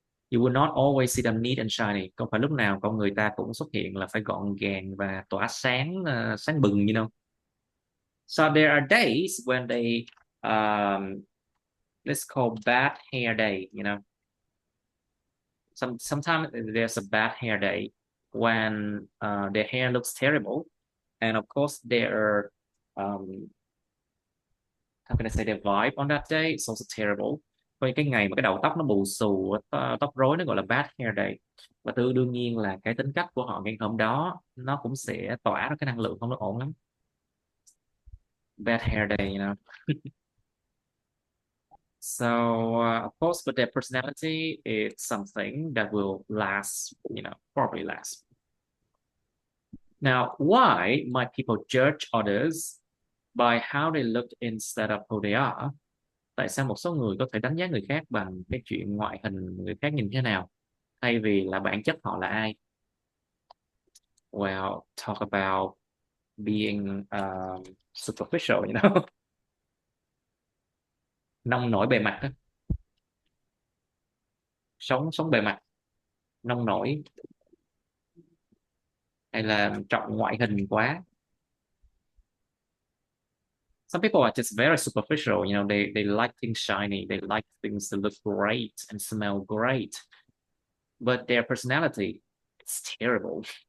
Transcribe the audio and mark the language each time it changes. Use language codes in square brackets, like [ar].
[en] You will not always see them neat and shiny. [vi] Không phải lúc nào con người ta cũng xuất hiện là phải gọn gàng và tỏa sáng, sáng bừng, [en] you know. So there are days when they, let's call bad hair day, you know. Sometimes there's a bad hair day when their hair looks terrible, and of course their how can I say, their vibe on that day is also terrible. [vi] Với cái ngày mà cái đầu tóc nó bù xù, tóc rối, nó gọi là [en] bad hair day. [vi] Và đương nhiên là cái tính cách của họ ngày hôm đó nó cũng sẽ tỏa ra cái năng lượng không được ổn lắm. [en] Bad hair day, you know. So of course, but their personality is something that will last, you know, probably last. Now, why might people judge others by how they look instead of who they are? [vi] Tại sao một số người có thể đánh giá người khác bằng cái chuyện ngoại hình người khác nhìn thế nào, thay vì là bản chất họ là ai? [en] Well, talk about being superficial, you know. [vi] Nông nổi bề mặt đó. Sống bề mặt, nông nổi, hay là trọng ngoại hình quá. [en] Some people are just very superficial, you know. They like things shiny, they like things to look great and smell great, but their personality, it's terrible.